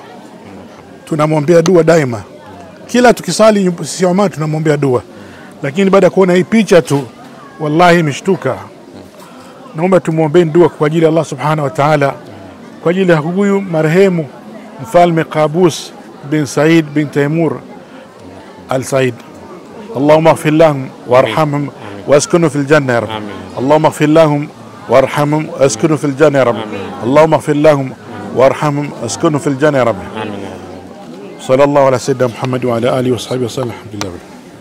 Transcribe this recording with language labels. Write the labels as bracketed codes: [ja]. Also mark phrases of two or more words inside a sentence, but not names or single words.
[sw] Tunamwombea dua daima, kila tukisali sisi Oman tunamwombea dua, lakini baada ya kuona hii picha tu wallahi nimeshtuka. Naomba tumuombee dua kwa ajili ya Allah [ar] سبحانه وتعالى, [sw] kwa ajili ya huyu marehemu mfalme Qabus bin Said bin Taimur al-Said. [ar] اللهم اغفر لهم وارحمهم وأسكنه في الجنة يا رب. اللهم اغفر لهم وارحمهم وأسكنه في الجنة يا رب. اللهم اغفر لهم وارحمهم وأسكنه في الجنة يا رب. صلى الله على سيدنا محمد وعلى آله وصحبه وسلم. Alhamdulillah.